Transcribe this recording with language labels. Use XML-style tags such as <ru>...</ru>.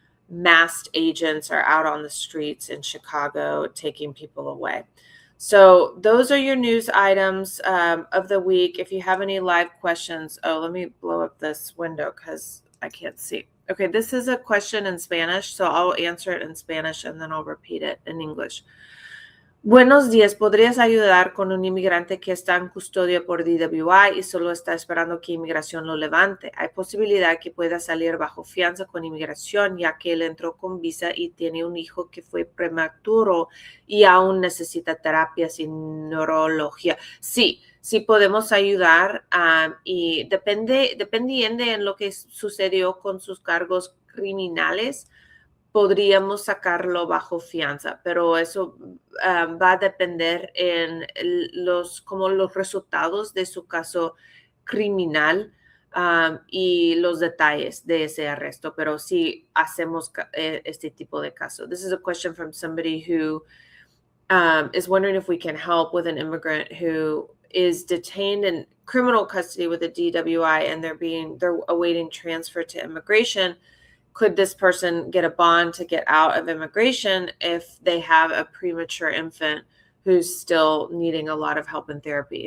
<en>Masked agents are out on the streets in Chicago taking people away. So those are your news items of the week. If you have any live questions, let me blow up this window because I can't see. Okay, this is a question in Spanish, so I'll answer it in Spanish and then I'll repeat it in English.</en> <es>Buenos días, ¿podrías ayudar con un inmigrante que está en custodia por DWI y solo está esperando que inmigración lo levante? Hay posibilidad que pueda salir bajo fianza con inmigración, ya que él entró con visa y tiene un hijo que fue prematuro y aún necesita terapias y neurología. Sí podemos ayudar, y dependiendo en lo que sucedió con sus cargos criminales, podríamos sacarlo bajo fianza, pero eso va a depender en los resultados de su caso criminal y los detalles de ese arresto, pero sí hacemos este tipo de caso.</es> <en>This is a question from somebody who is wondering if we can help with an immigrant who is detained in criminal custody with a DWI and they're awaiting transfer to immigration. Could this person get a bond to get out of immigration if they have a premature infant who's still needing a lot of help and therapy?</en>